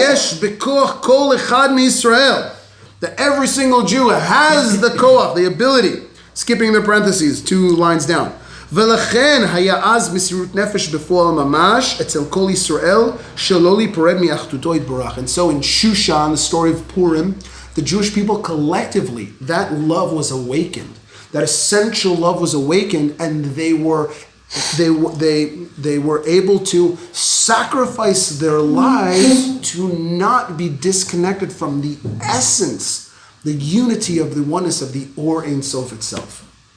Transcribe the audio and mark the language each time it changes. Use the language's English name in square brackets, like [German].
[English] That every single Jew has the koach, the ability. Skipping the parentheses, 2 lines down. [Hebrew] ולכן היה אז מסירות נפש בפועל ממש אצל כל ישראל שלא להיפרד מאחדותו יתברך. [English] And so in Shushan, the story of Purim, the Jewish people collectively, that love was awakened. That essential love was awakened, and they were able to sacrifice their lives to not be disconnected from the essence, the unity of the oneness of the Or Ein Sof itself.